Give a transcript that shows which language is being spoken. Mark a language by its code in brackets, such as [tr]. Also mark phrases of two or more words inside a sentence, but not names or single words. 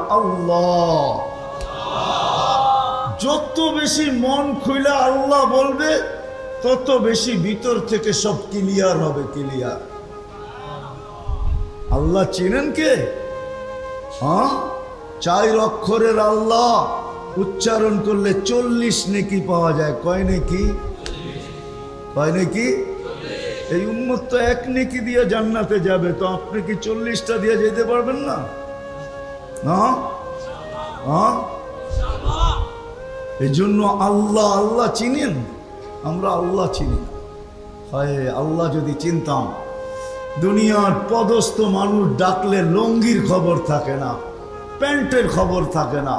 [bn] আল্লাহ যত বেশি মন খুলা আল্লাহ বলবে, তত বেশি ভিতর থেকে সব ক্লিয়ার হবে, ক্লিয়ার। আল্লাহ চিনেন কে? হ্যাঁ, 4 অক্ষরের আল্লাহ উচ্চারণ করলে 40 নেকি পাওয়া যায়। কয় নেকি? কয় নেকি? এই উম্মত তো 1 নেকি দিয়ে জান্নাতে যাবে, তো আপনি কি 40টা দিয়ে যেতে পারবেন না? হ্যাঁ হ্যাঁ, এই জন্য আল্লাহ আল্লাহ চিনেন, আমরা আল্লাহ চিনি না। হয় আল্লাহ যদি চিনতাম, দুনিয়ার পদস্থ মানুষ ডাকলে লঙ্গির খবর থাকে না, প্যান্টের খবর থাকে না।